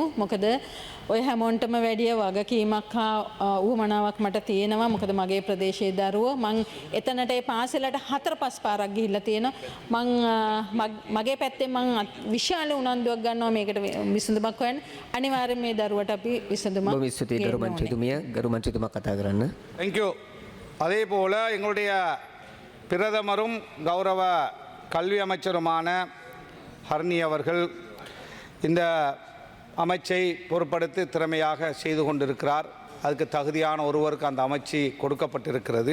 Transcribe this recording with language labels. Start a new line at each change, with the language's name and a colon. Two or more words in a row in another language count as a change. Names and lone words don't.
Sinhala: මොකද ඔය හැමෝන්ටම වැඩිය වගකීමක් හා උවමනාවක් මට තියෙනවා. මොකද මගේ ප්‍රදේශයේ දරුවෝ මං එතනට ඒ පාසලට 4-5 පාරක් ගිහිල්ලා තියෙනවා. මගේ පැත්තෙන් මං විශාල උනන්දුවක් ගන්නවා මේකට විසඳුමක් හොයන්න. අනිවාර්යෙන් මේ දරුවට අපි විසඳුමක් බොහොම ස්තුතියි ගරු මන්ත්‍රීතුමිය. ගරු මන්ත්‍රීතුමා කතා කරන්න.
English: thank you.
Tamil: அதே போல் எங்களுடைய பிரதமரும் கௌரவ கல்வி அமைச்சருமான ஹர்னி அவர்கள் இந்த அமைச்சை பொறுப்படுத்தி திறமையாக செய்து கொண்டிருக்கிறார். அதுக்கு தகுதியான ஒருவருக்கு அந்த அமைச்சு கொடுக்கப்பட்டிருக்கிறது.